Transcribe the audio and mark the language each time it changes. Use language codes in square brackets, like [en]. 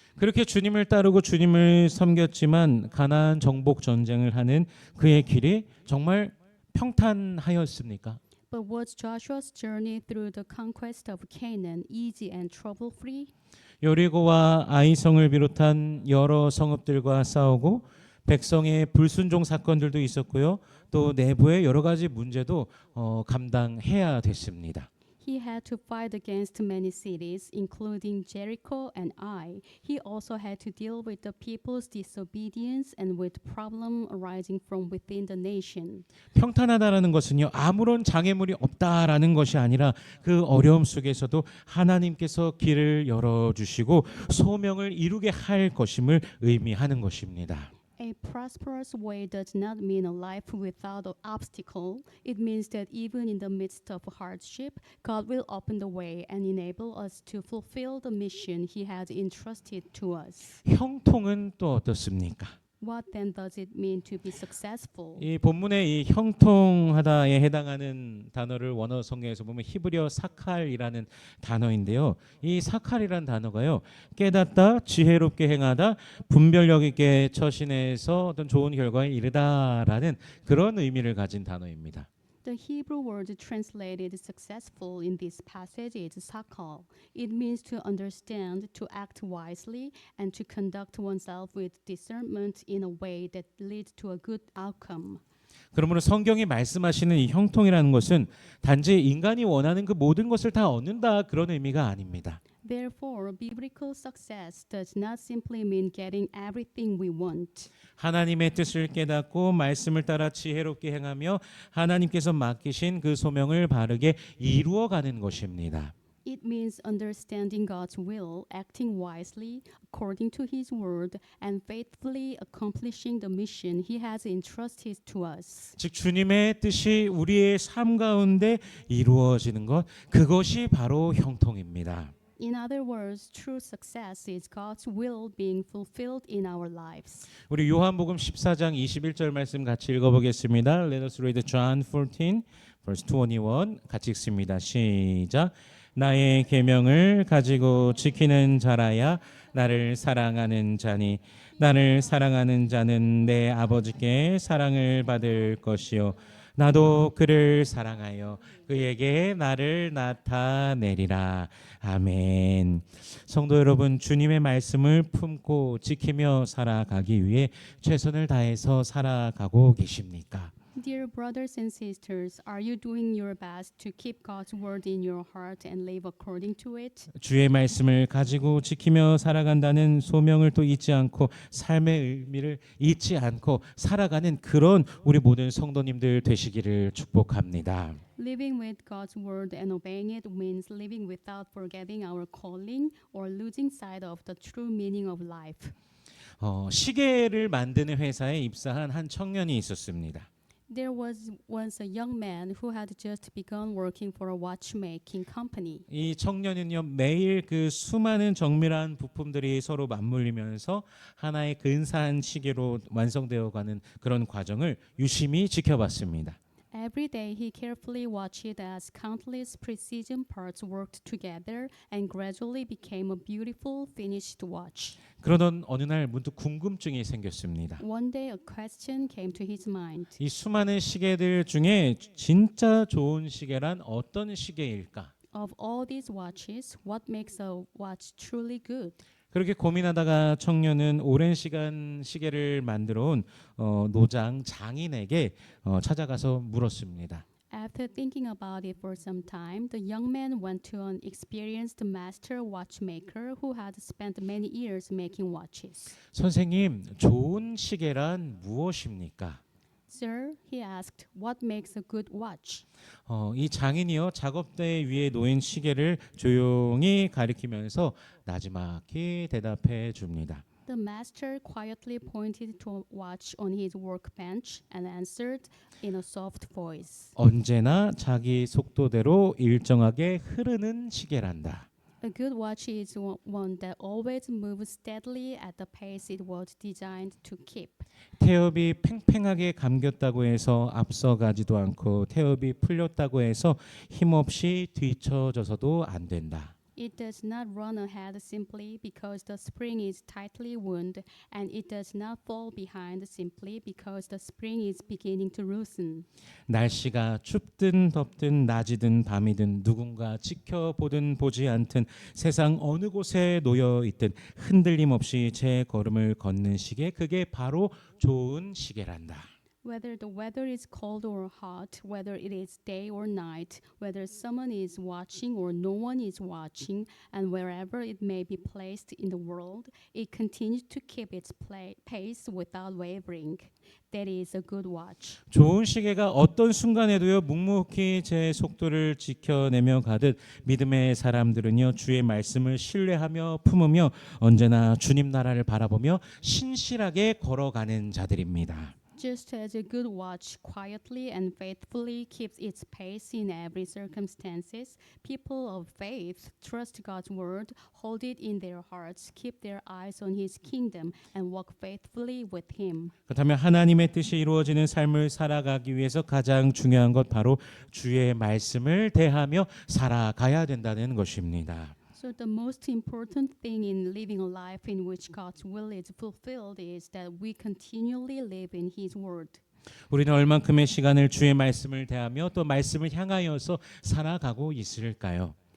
[ko] 그렇게 주님을 따르고 주님을 섬겼지만 가나안 정복 전쟁을 하는 그의 길이 정말 평탄하였습니까? [en] But was Joshua's journey through the conquest of Canaan easy and trouble-free? [ko] 여리고와 아이성을 비롯한 여러 성읍들과 싸우고 백성의 불순종 사건들도 있었고요. 또 내부의 여러 가지 문제도 감당해야 됐습니다. [en] He had to fight against many cities, including Jericho and Ai. He also had to deal with the people's disobedience and with problems arising from within the nation. [ko] 평탄하다라는 것은요, 아무런 장애물이 없다라는 것이 아니라 그 어려움 속에서도 하나님께서 길을 열어주시고 소명을 이루게 할 것임을 의미하는 것입니다. [en] A prosperous way does not mean a life without an obstacle. It means that even in the midst of hardship, God will open the way and enable us to fulfill the mission He has entrusted to us. [ko] 형통은 또 어떻습니까? [en] What then does it mean to be successful? [ko] 이 본문의 이 형통하다에 해당하는 단어를 원어 성경에서 보면 히브리어 사칼이라는 단어인데요. 이 사칼이라는 단어가요, 깨닫다, 지혜롭게 행하다, 분별력 있게 처신해서 어떤 좋은 결과에 이르다라는 그런 의미를 가진 단어입니다. [en] The Hebrew word translated successful in this passage is sakal. It means to understand, to act wisely, and to conduct oneself with discernment in a way that leads to a good outcome. [ko] 그러므로 성경이 말씀하시는 이 형통이라는 것은 단지 인간이 원하는 그 모든 것을 다 얻는다 그런 의미가 아닙니다. [en] Therefore, biblical success does not simply mean getting everything we want. [ko] 하나님의 뜻을 깨닫고 말씀을 따라 지혜롭게 행하며 하나님께서 맡기신 그 소명을 바르게 이루어가는 것입니다. [en] It means understanding God's will, acting wisely according to His word, and faithfully accomplishing the mission He has entrusted to us. [ko] 즉 주님의 뜻이 우리의 삶 가운데 이루어지는 것, 그것이 바로 형통입니다. [en] In other words, true success is God's will being fulfilled in our lives. [ko] 우리 요한복음 14장 21절 말씀 같이 읽어보겠습니다. [en] Let us read John 14, verse 21. [ko] 같이 읽습니다. 시작. 나의 계명을 가지고 지키는 자라야 나를 사랑하는 자니 나를 사랑하는 자는 내 아버지께 사랑을 받을 것이요 나도 그를 사랑하여 그에게 나를 나타내리라. 아멘. 성도 여러분, 주님의 말씀을 품고 지키며 살아가기 위해 최선을 다해서 살아가고 계십니까? [en] Dear brothers and sisters, are you doing your best to keep God's word in your heart and live according to it? [ko] 주의 말씀을 가지고 지키며 살아간다는 소명을 또 잊지 않고 삶의 의미를 잊지 않고 살아가는 그런 우리 모든 성도님들 되시기를 축복합니다. [en] Living with God's word and obeying it means living without forgetting our calling or losing sight of the true meaning of life. [ko] 시계를 만드는 회사에 입사한 한 청년이 있었습니다. [en] There was once a young man who had just begun working for a watchmaking company. [ko] 이 청년은요, 매일 그 수많은 정밀한 부품들이 서로 맞물리면서 하나의 근사한 시계로 완성되어 가는 그런 과정을 유심히 지켜봤습니다. [en] Every day he carefully watched as countless precision parts worked together and gradually became a beautiful finished watch. [ko] 그러던 어느 날 문득 궁금증이 생겼습니다. [en] One day a question came to his mind. [ko] 이 수많은 시계들 중에 진짜 좋은 시계란 어떤 시계일까? [en] Of all these watches, what makes a watch truly good? [ko] 그렇게 고민하다가 청년은 오랜 시간 시계를 만들어 온 노장 장인에게 찾아가서 물었습니다. [en] After thinking about it for some time, the young man went to an experienced master watchmaker who had spent many years making watches. [ko] 선생님, 좋은 시계란 무엇입니까? [en] Sir, he asked, what makes a good watch? [ko] 이 장인이요, 작업대 위에 놓인 시계를 조용히 가리키면서 나지막히 대답해 줍니다. [en] The master quietly pointed to a watch on his workbench and answered in a soft voice. [ko] 언제나 자기 속도대로 일정하게 흐르는 시계란다. [en] A good watch is one that always moves steadily at the pace it was designed to keep. [ko] 태엽이 팽팽하게 감겼다고 해서 앞서가지도 않고 태엽이 풀렸다고 해서 힘없이 뒤처져서도 안 된다. [en] It does not run ahead simply because the spring is tightly wound, and it does not fall behind simply because the spring is beginning to loosen. [ko] 날씨가 춥든 덥든 낮이든 밤이든 누군가 지켜보든 보지 않든 세상 어느 곳에 놓여 있든 흔들림 없이 제 걸음을 걷는 시계, 그게 바로 좋은 시계란다. [en] Whether the weather is cold or hot, whether it is day or night, whether someone is watching or no one is watching, and wherever it may be placed in the world, it continues to keep its pace without wavering. That is a good watch. [ko] 좋은 시계가 어떤 순간에도요 묵묵히 제 속도를 지켜내며 가듯 믿음의 사람들은요 주의 말씀을 신뢰하며 품으며 언제나 주님 나라를 바라보며 신실하게 걸어가는 자들입니다. [en] Just as a good watch quietly and faithfully keeps its pace in every circumstances, people of faith trust God's word, hold it in their hearts, keep their eyes on His kingdom, and walk faithfully with Him. [ko] 그렇다면 하나님의 뜻이 이루어지는 삶을 살아가기 위해서 가장 중요한 것 바로 주의 말씀을 대하며 살아가야 된다는 것입니다. [en] So the most important thing in living a life in which God's will is fulfilled is that we continually live in His word. [ko] 우리는 얼만큼의 시간을 주의 말씀을 대하며 또 말씀을 향하여서 살아가고 있을까요?